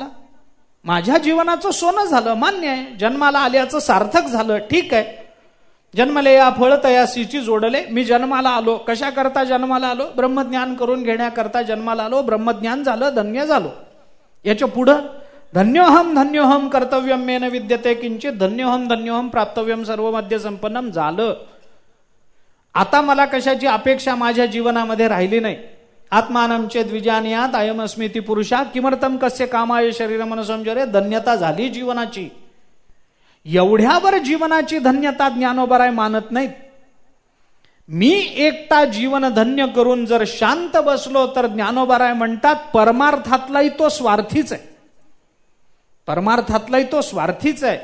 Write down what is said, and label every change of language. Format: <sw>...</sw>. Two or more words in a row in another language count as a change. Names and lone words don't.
<mr>माझ्या जीवनाचं सोनं झालं, मान्य आहे. जन्माला आल्याचं सार्थक झालं, ठीक आहे. जन्मले या फळ तयासीची जोडले. मी जन्माला आलो, कशा करता जन्माला आलो? ब्रह्मज्ञान करून घेण्याकरता जन्माला आलो. ब्रह्मज्ञान झालं, धन्य झालो. याच्या पुढं</mr> <sa>धन्योहम कर्तव्यम मेन विद्यते किंचित धन्योहम प्राप्तव्यम सर्व मध्य संपन्नम झालं.</sa> <mr>आता मला कशाची अपेक्षा माझ्या जीवनामध्ये राहिली नाही.</mr> <sa>आत्मानं चेद विजानीयात अयमस्मिती पुरुषा किमर्थम कस्य कामाय शरीर मनसंजरे.</sa> <mr>धन्यता झाली जीवनाची. एवढ्यावर जीवनाची धन्यता ज्ञानोबराय मानत नाहीत. मी एकटा जीवन धन्य करून जर शांत बसलो तर ज्ञानोबराय म्हणतात परमार्थातलाही तो स्वार्थीच आहे. परमार्थातलाही तो स्वार्थीच आहे.</mr>